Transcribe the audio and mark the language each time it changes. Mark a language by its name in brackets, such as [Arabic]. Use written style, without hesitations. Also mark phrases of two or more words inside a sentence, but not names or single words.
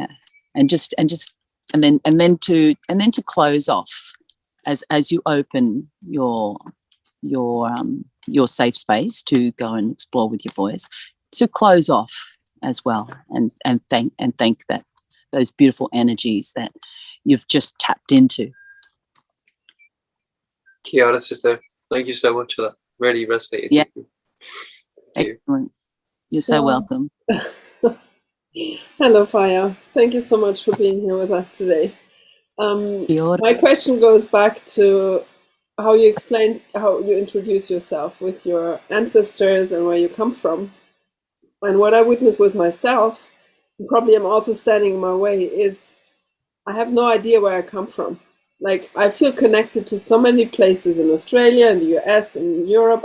[English] And then to close off as you open your safe space to go and explore with your voice, to close off as well, and thank that those beautiful energies that you've just tapped into. [Māori] Kia ora, [English] sister. Thank you so much for that. Really resonated. Yeah. Thank you. Excellent. You're so welcome. Hello, Whaia. Thank you so much for being here with us today. [Māori] Kia ora. [English] My question goes back to how you introduce yourself with your ancestors and where you come from. And what I witnessed with myself, and probably I'm also standing in my way, is I have no idea where I come from. Like, I feel connected to so many places in Australia, in the US, in Europe.